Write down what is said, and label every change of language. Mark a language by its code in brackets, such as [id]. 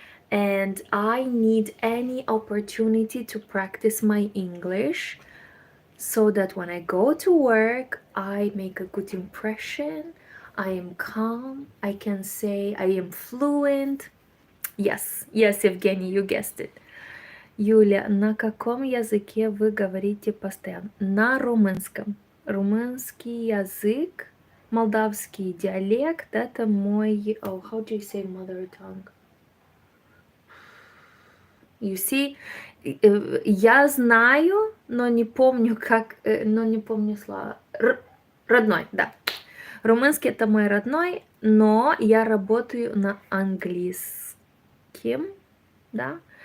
[en] And I need any opportunity to practice my English so that when I go to work, I make a good impression. I am calm. I can say I am fluent. Yes, Evgeny, you guessed it. [ru] Юля, на каком языке вы говорите постоянно? На румынском. Румынский язык, молдавский диалект, это мой, [en] oh, how do you say mother tongue? You see, [ru] я знаю, но не помню как, но не помню слова. Родной, да. Румынский это мой родной, но я работаю на английском, да.